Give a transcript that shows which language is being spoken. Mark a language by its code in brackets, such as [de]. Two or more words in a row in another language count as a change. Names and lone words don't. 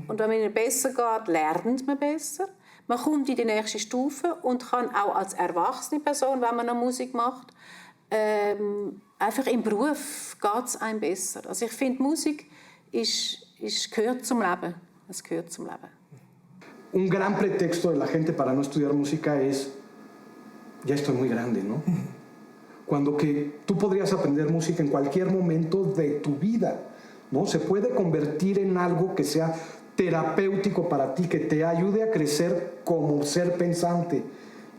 [de] Und wenn es ihnen besser geht, lernt man besser. Man kommt in die nächste Stufe und kann auch als erwachsene Person, wenn man noch Musik macht, einfach im Beruf geht es einem besser. Also ich finde, Musik gehört zum Leben. Es gehört zum Leben. [es] Un gran pretexto de la gente para no estudiar música es, ya estoy muy grande, ¿no? Cuando que tú podrías aprender música en cualquier momento de tu vida, ¿no? Se puede convertir en algo que sea terapéutico para ti, que te ayude a crecer como ser pensante.